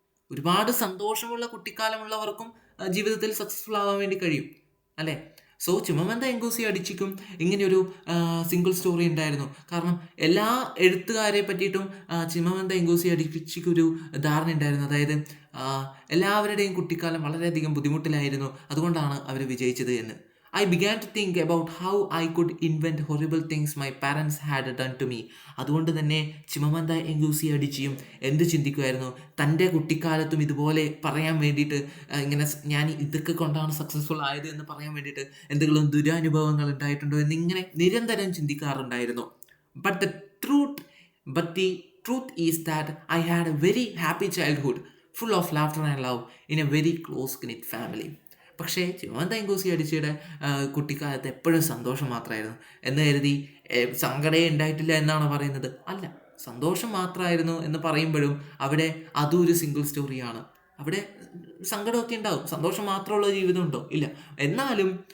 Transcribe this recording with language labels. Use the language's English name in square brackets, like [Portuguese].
[Malayalam] ഒരുപാട് സന്തോഷമുള്ള കുട്ടിക്കാലമുള്ളവർക്കും ജീവിതത്തിൽ സക്സസ്ഫുൾ ആവാൻ വേണ്ടി കഴിയും, അല്ലേ? സോ ചിമമന്ദ ngozi അഡിച്ചിക്കും ഇങ്ങനെയൊരു സിംഗിൾ സ്റ്റോറി ഉണ്ടായിരുന്നു. കാരണം എല്ലാ എഴുത്തുകാരെ പറ്റിയിട്ടും ചിമമന്ദ ngozi അഡിച്ചിക്കൊരു ധാരണ ഉണ്ടായിരുന്നു. അതായത് എല്ലാവരുടെയും കുട്ടിക്കാലം വളരെയധികം ബുദ്ധിമുട്ടിലായിരുന്നു, അതുകൊണ്ടാണ് അവർ വിജയിച്ചത് എന്ന്. [English] I began to think about how I could invent horrible things my parents had done to me. [Malayalam] അതുകൊണ്ട് തന്നെ ചിമമന്ദ ngozi അഡിച്ചിയും എന്ത് ചിന്തിക്കുമായിരുന്നു, തൻ്റെ കുട്ടിക്കാലത്തും ഇതുപോലെ പറയാൻ വേണ്ടിയിട്ട്, ഇങ്ങനെ ഞാൻ ഇതൊക്കെ കൊണ്ടാണ് സക്സസ്ഫുൾ ആയത് എന്ന് പറയാൻ വേണ്ടിയിട്ട് എന്തെങ്കിലും ദുരനുഭവങ്ങൾ ഉണ്ടായിട്ടുണ്ടോ എന്നിങ്ങനെ നിരന്തരം ചിന്തിക്കാറുണ്ടായിരുന്നു. [English] But the truth is that I had a very happy childhood, full of laughter and love in a very close-knit family. [Malayalam] പക്ഷേ ചിമമന്ദ ngozi അഡിച്ചിയുടെ കുട്ടിക്കാലത്ത് എപ്പോഴും സന്തോഷം മാത്രമായിരുന്നു എന്ന് കരുതി സങ്കടമേ ഉണ്ടായിട്ടില്ല എന്നാണ് പറയുന്നത്. അല്ല, സന്തോഷം മാത്രമായിരുന്നു എന്ന് പറയുമ്പോഴും അവിടെ അതും ഒരു സിംഗിൾ സ്റ്റോറിയാണ്. അവിടെ സങ്കടമൊക്കെ ഉണ്ടാവും, സന്തോഷം മാത്രമുള്ള ജീവിതം ഉണ്ടോ? ഇല്ല. എന്നാലും